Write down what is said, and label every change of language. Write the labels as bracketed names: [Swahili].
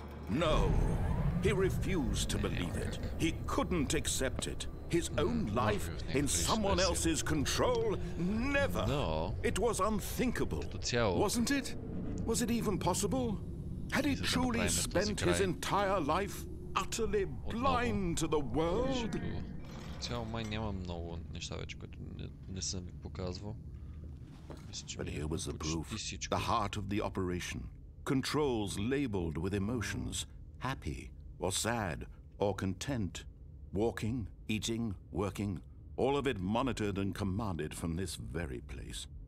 [English] No, he refused to believe it. He couldn't accept it. His own life in someone else's control? Never. No. It was unthinkable. Wasn't it? Was it even possible? Had he truly spent his entire life utterly blind to the world? [Bulgarian] Цяло май няма много неща вече, които не съм ви показвал. [English] But here was the proof, the heart of the operation. Controls labeled with emotions, happy or sad or content, walking, eating, working, all of it monitored and commanded from this very place.